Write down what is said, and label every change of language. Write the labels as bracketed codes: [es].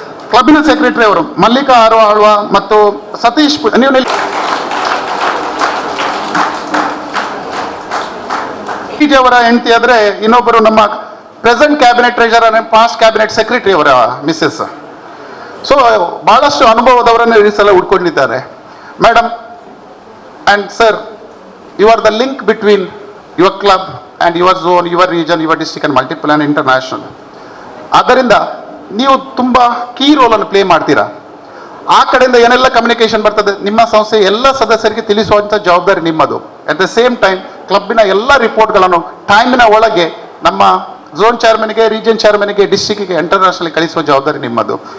[kn] ಕ್ಲಬ್ಬಿನ secretary ಅವರು ಮಲ್ಲಿಕಾ ಆಳ್ವ ಮತ್ತು ಸತೀಶ್ ನೀವು ಅವರ ಹೆಂಡತಿ ಆದ್ರೆ ಇನ್ನೊಬ್ಬರು ನಮ್ಮ present cabinet treasurer, past cabinet secretary ಅವರ ಮಿಸ್ಸಸ್. ಸೊ ಬಹಳಷ್ಟು ಅನುಭವದವರನ್ನು ಈ ಸಲ ಉಟ್ಕೊಂಡಿದ್ದಾರೆ. [en] Madam and sir, you are the link between your club and your zone, your region, your district and multiple and international. [kn] ಆದ್ದರಿಂದ ನೀವು ತುಂಬ ಕೀ ರೋಲನ್ನು ಪ್ಲೇ ಮಾಡ್ತೀರಾ. ಆ ಕಡೆಯಿಂದ ಏನೆಲ್ಲ ಕಮ್ಯುನಿಕೇಷನ್ ಬರ್ತದೆ ನಿಮ್ಮ ಸಂಸ್ಥೆ ಎಲ್ಲ ಸದಸ್ಯರಿಗೆ ತಿಳಿಸುವಂಥ ಜವಾಬ್ದಾರಿ ನಿಮ್ಮದು. [en] at the same time [kn] ಕ್ಲಬ್ಬಿನ ಎಲ್ಲ ರಿಪೋರ್ಟ್ಗಳನ್ನು ಟೈಮಿನ ಒಳಗೆ ನಮ್ಮ ಝೋನ್ ಚೇರ್ಮನ್ಗೆ, ರೀಜನ್ ಚೇರ್ಮನ್ಗೆ, ಡಿಸ್ಟ್ರಿಕ್ಕಿಗೆ, ಇಂಟರ್ನ್ಯಾಷನಲ್ ಕಳಿಸುವ ಜವಾಬ್ದಾರಿ ನಿಮ್ಮದು.